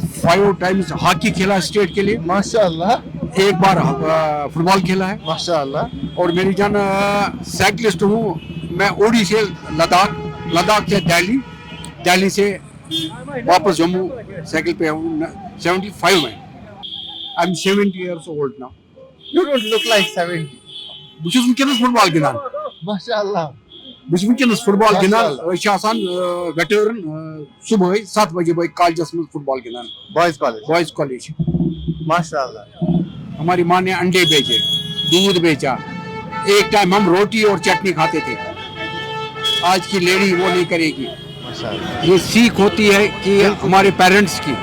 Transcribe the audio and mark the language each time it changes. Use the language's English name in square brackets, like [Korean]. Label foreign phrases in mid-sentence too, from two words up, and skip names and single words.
[Hindi] 5 टाइम्स हॉकी खेला स्टेट के लिए माशाअल्लाह एक बार फुटबॉल खेला है माशाअल्लाह और मेरी जान साइकिलिस्ट हूँ मैं ओडी से लद्दाख से दिल्ली से वापस जम्मू साइकिल पे हूँ 75 में [English] I am 70 years old now you don't look like 70 [Kashmiri] बस वुनकस फुटबॉल गिंदान माशाअल्लाह बस वुनकस फुटबॉल गिंदान वेटरन [Hindi] सुबह 7 बजे भाई कॉलेज में [Kashmiri] फुटबॉल गिंदान [English] boys college [Kashmiri] माशाअल्लाह [Hindi] हमारी माँ ने अंडे बेचे दूध बेचा एक टाइम हम रोटी और चटनी खाते थे आज की लेडी वो नहीं करेगी ये सीख होती है कि हमारे पेरेंट्स की